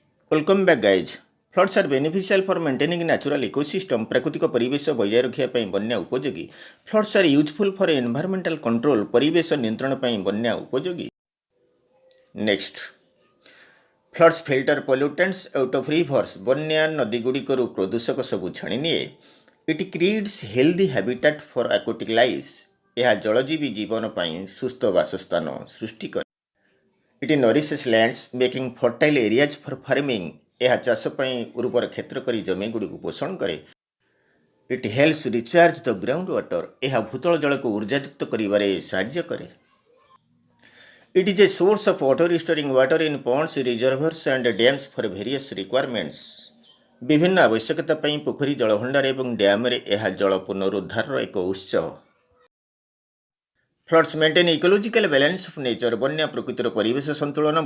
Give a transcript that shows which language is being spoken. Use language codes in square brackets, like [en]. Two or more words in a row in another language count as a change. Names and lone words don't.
[en] Welcome back guys. Floods are beneficial for maintaining natural ecosystem, [or] ପ୍ରାକୃତିକ ପରିବେଶ ବଜାୟ ରଖିବା ପାଇଁ ବନ୍ୟା ଉପଯୋଗୀ. [en] Floods are useful for environmental control, [or] ପରିବେଶ ନିୟନ୍ତ୍ରଣ ପାଇଁ ବନ୍ୟା ଉପଯୋଗୀ. [en] Next. Floods filter pollutants out of rivers. [or] ବନ୍ୟା ନଦୀଗୁଡ଼ିକରୁ ପ୍ରଦୂଷକ ସବୁ ଛାଣି ନିଏ. [en] It creates healthy habitat for aquatic life. [or] ଏହା ଜଳଜୀବୀ ଜୀବନ ପାଇଁ ସୁସ୍ଥ ବାସସ୍ଥାନ ସୃଷ୍ଟି କରେ. [en] It nourishes lands, making fertile areas for farming. [or] ଏହା ଚାଷ ପାଇଁ ଉର୍ବର କ୍ଷେତ୍ର କରି ଜମିଗୁଡ଼ିକୁ ପୋଷଣ କରେ. [en] It helps recharge the groundwater. [or] ଏହା ଭୂତଳ ଜଳକୁ ଉର୍ଜାଯୁକ୍ତ କରିବାରେ ସାହାଯ୍ୟ କରେ. [en] It is a source of water, storing water in ponds, reservoirs and dams for various requirements. [or] ବିଭିନ୍ନ ଆବଶ୍ୟକତା ପାଇଁ ପୋଖରୀ ଜଳଭଣ୍ଡାର ଏବଂ ଡ୍ୟାମରେ ଏହା ଜଳ ପୁନରୁଦ୍ଧାରର ଏକ ଉତ୍ସ. [en] Floods maintain ecological balance of nature. [or] ବନ୍ୟା ପ୍ରକୃତିର ପରିବେଶ ସନ୍ତୁଳନ